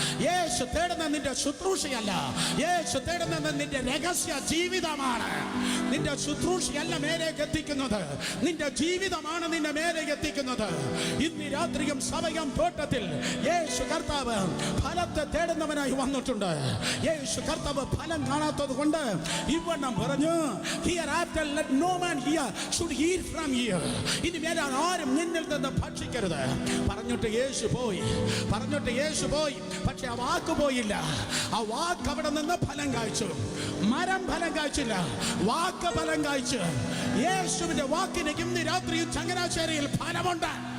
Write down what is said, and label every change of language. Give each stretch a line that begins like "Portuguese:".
Malayalam: യേശു തേടുന്ന നിന്റെ ശുശ്രൂഷയല്ല, യേശു തേടുന്നത് നിന്റെ രഹസ്യ ജീവിതമാണ്. നിന്റെ ശുശ്രൂഷയല്ല മേലേക്ക് എത്തിക്കുന്നത്, നിന്റെ ജീവിതമാണ് നിന്നെ മേലേക്ക് എത്തിക്കുന്നത്. ഇന്ന് രാത്രിയും സമയം തോട്ടത്തിൽ യേശു കർത്താവ് ഫലത്തെ തേടുന്നവനായി വന്നിട്ടുണ്ട്. യേശു കർത്താവ് ഫലം കാണാത്തത് കൊണ്ട് ഇവണ്ണം പറഞ്ഞു,
English: hereafter let no man here should eat from here.
Malayalam: ഇനി മേലെ ആരും നിന്നിൽ നിന്ന് ഭക്ഷിക്കരുത് പറഞ്ഞിട്ട് യേശു പോയി, പറഞ്ഞിട്ട് യേശു പോയി. പക്ഷെ ആ വാക്ക് പോയില്ല. ആ വാക്ക് അവിടെ നിന്ന് ഫലം കായ്ച്ചു. മരം ഫലം കായ്ച്ചില്ല, വാക്ക് ഫലം കായ്ച്ചു. യേശുവിന്റെ വാക്കിന് ഇന്ന് രാത്രി ചങ്ങനാശ്ശേരിയിൽ ഫലമുണ്ട്.